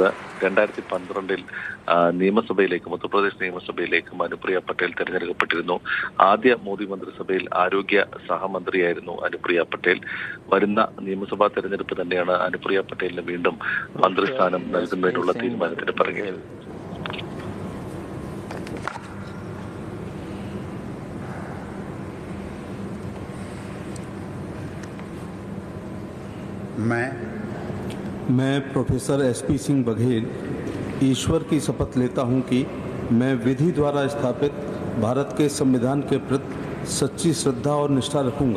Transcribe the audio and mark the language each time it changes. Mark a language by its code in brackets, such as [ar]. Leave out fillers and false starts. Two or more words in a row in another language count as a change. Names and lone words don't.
[ml] 2012 നിയമസഭയിലേക്കും ഉത്തർപ്രദേശ് നിയമസഭയിലേക്കും അനുപ്രിയ പട്ടേൽ തെരഞ്ഞെടുക്കപ്പെട്ടിരുന്നു. ആദ്യ മോദി മന്ത്രിസഭയിൽ ആരോഗ്യ സഹമന്ത്രിയായിരുന്നു അനുപ്രിയ പട്ടേൽ. വരുന്ന നിയമസഭാ തെരഞ്ഞെടുപ്പ് തന്നെയാണ് അനുപ്രിയ പട്ടേലിന് വീണ്ടും മന്ത്രിസ്ഥാനം നൽകുന്നതിനുള്ള തീരുമാനത്തിന് പിറകിൽ. [hi] मैं प्रोफेसर एसपी सिंह बघेल ईश्वर की शपथ लेता हूं कि मैं विधि द्वारा स्थापित भारत के संविधान के प्रति सच्ची श्रद्धा और निष्ठा रखूंगा।